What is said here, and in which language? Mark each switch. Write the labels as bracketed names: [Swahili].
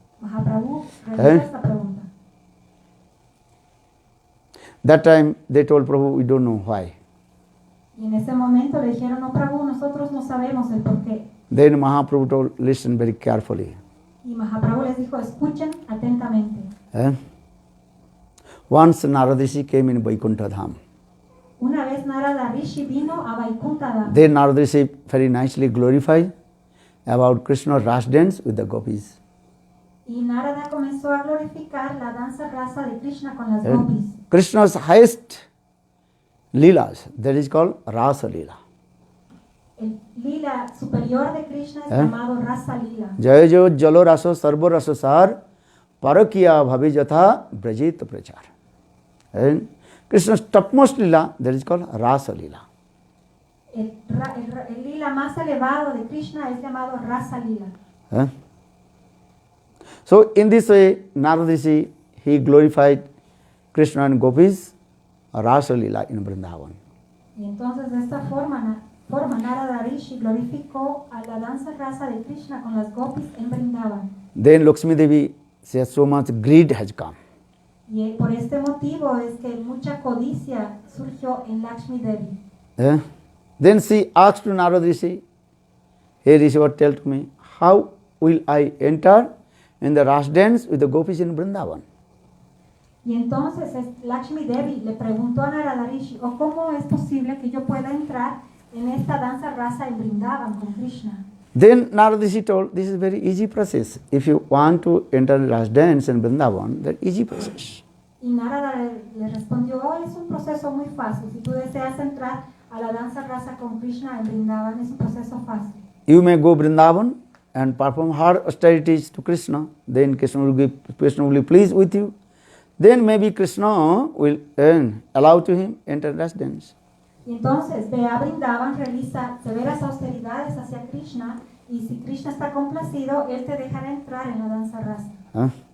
[Spanish] Mahaprabhu realizó esta pregunta. [English] That time they told Prabhu, we don't know why. [Spanish] Y en ese momento le dijeron, no, Prabhu, nosotros no sabemos el por qué. [English] Then Mahaprabhu told, listen very carefully. [Spanish] Y Mahaprabhu les dijo, escuchen atentamente. [English] Once Narada Rishi came in Vaikuntha Dham. [Spanish] Una vez Narada Rishi vino a Vaikuntha Dham. [English] Then Narada Rishi very nicely glorified about Krishna's Ras dance with the gopis. [Spanish] Y Narada comenzó a glorificar la danza rasa de Krishna con las Eh? gopis. [English] Krishna's highest leelas, that is called Rasa Leela. [Spanish] El lila superior de Krishna es ¿Eh? llamado Rasa Lila. Jaya jo jalo raso sarvo raso sar parakiya bhavi jatha brajit prachar. [English] And Krishna's topmost leela, that is called Rasa Leela. [Spanish] El lila más elevado de Krishna es llamado Rasa Lila. Eh? [English] So in this way, Narada Rishi, he glorified Krishna and gopis Rasa Leela in Vrindavan. [Spanish] Y entonces de esta forma Narada Rishi glorificó a la danza rasa de Krishna con las gopis en Vrindavan. [English] Then Lakshmi Devi says so much greed has come. [Spanish] Y por este motivo es que mucha codicia surgió en Lakshmi Devi. Eh? [English] Then she asked to Narada Rishi, hey Rishi, tell to me, how will I enter in the Ras dance with the gopis in Vrindavan? [Spanish] Y entonces Lakshmi Devi le preguntó a Narada Rishi, ¿o cómo es posible que yo pueda entrar en esta danza rasa en Vrindavan con Krishna? [English] Then Narada Rishi told, this is a very easy process. If you want to enter Ras dance in Vrindavan, that easy process. [Spanish] Y Narada le respondió, oh, es un proceso muy fácil. Si tú deseas entrar a la danza rasa con Krishna en Vrindavan, es un proceso fácil. [English] You may go Vrindavan and perform hard austerities to Krishna. Then Krishna will be pleased with you. Then maybe Krishna will allow to him enter Ras dance. [Spanish] Y entonces ve a Vrindavan, realiza severas austeridades hacia Krishna, y si Krishna está complacido, él te dejará entrar en la danza rasa.